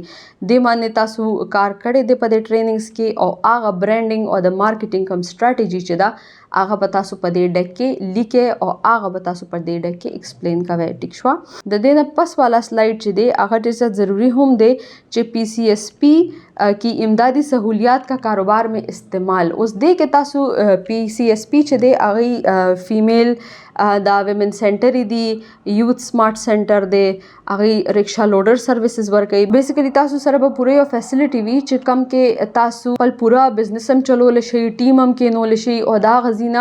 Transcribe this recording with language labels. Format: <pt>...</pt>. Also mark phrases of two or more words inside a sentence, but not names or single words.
<ps>دې باندې تاسو کار کړی دی په دې ټریننګز کې، او هغه برانډینګ او د مارکیټینګ کوم سټریټیجي چې ده هغه به تاسو په دې ډک کې لیکئ، او هغه به تاسو په دې ډک کې ایکسپلین کوئ. ټیک شوه. د دې نه پس والا سلایډ چې دی هغه ډېر زیات ضروری هم دی چې</ps> <ur>پی سی ایس پی کی امدادی سہولیات کا کاروبار میں استعمال.</ur> <ps>اوس دې کې تاسو پی سی ایس پی چې دی هغې فیمیل دا</ps> <en>women centre</en> <ps>دی</ps> <en>youth smart centre</en> <ps>دی هغه</ps> <en>rickshaw loader services</en> <ps>ورکوي بیسیکلی تاسو سره به پوره یو فیسیلیټي وي چې کم کې تاسو خپل پوره بزنس هم چلول شي ټیم هم کینول شي او دا غزینه</ps>